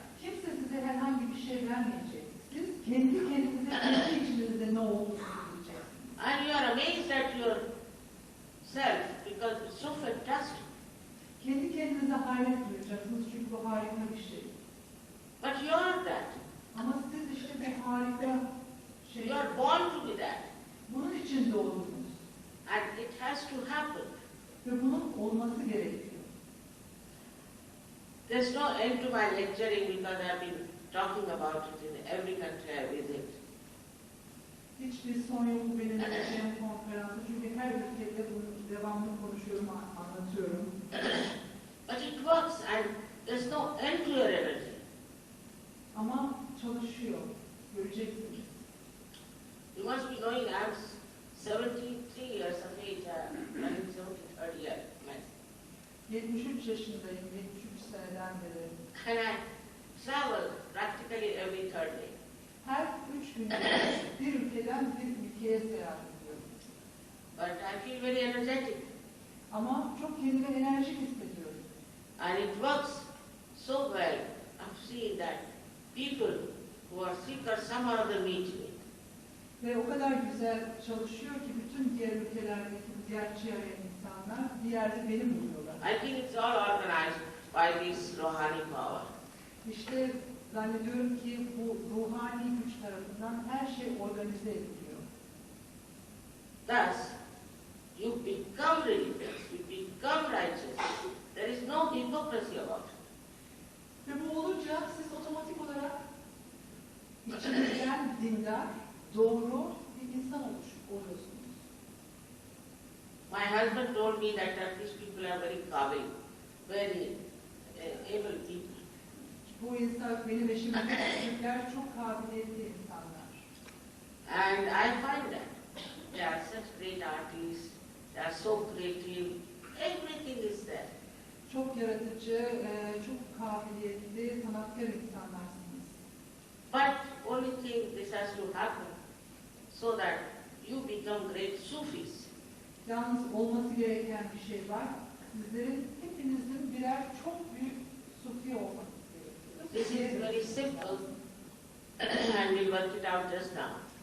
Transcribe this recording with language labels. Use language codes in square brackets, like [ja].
[tr] Kimse size herhangi bir şey vermeyecek. Siz kendi kendinize, kendi içinizde ne olduğunu bileceksiniz. [en] And you are amazed at yourself because it's so fantastic. [tr] Kendi kendinize hayret duyacaksınız çünkü bu harika bir şey. [en] But you are that. [tr] Ama siz işte bu harika şey, [en] You are born to be that. [tr] bunun için doğdunuz. [en] And it has to happen. [tr] Ve bunun olması gerekiyor. [en] There's no end to my lecturing because I've been talking about it in every country I visit. [tr] Hiçbir son yok bu benim yapacağım konferansı. Çünkü her ülkede bunu devamlı konuşuyorum, anlatıyorum. [en] But it works and there's no end to your energy. [tr] Ama çalışıyor. Göreceksiniz. [en] You must be knowing I'm 73 years of age, running 73rd year. [tr] 73 yaşındayım, 73 seneden beri. [en] And I travel practically every third day. [tr] Her 3 günde bir ülkeden bir ülkeye seyahat ediyorum. [en] But I feel very energetic. [tr] Ama çok kendime enerjik hissediyorum. [en] And it works so well. I've seen that people who are sick or some other meet me. [tr] Ve o kadar güzel çalışıyor ki bütün diğer ülkelerdeki gerçi arayan insanlar bir yerde beni buluyorlar. [en] I think it's all organized by this Rohani power. [tr] İşte zannediyorum ki bu ruhani güç tarafından her şey organize ediliyor. [en] Thus, you become religious, you become righteous. There is no hypocrisy about it. [tr] Ve bu olunca siz otomatik olarak içinizden dindar, doğru bir insan oluyorsunuz. [en] My husband told me that Turkish people are very kabil, very able people. [tr] Bu insan, benim eşim Türkler çok kabiliyetli insanlar. [en] And I find that they are such great artists, they are so creative, everything is there. [tr] Çok yaratıcı, çok kabiliyetli, sanatkar insanlarsınız. [en] But only thing this has to happen so that you become great Sufis. [tr] Yalnız olması gereken bir şey var. Sizlerin hepinizin birer çok büyük sufi olması gerekiyor. [en] This is very simple and we'll work it out just now.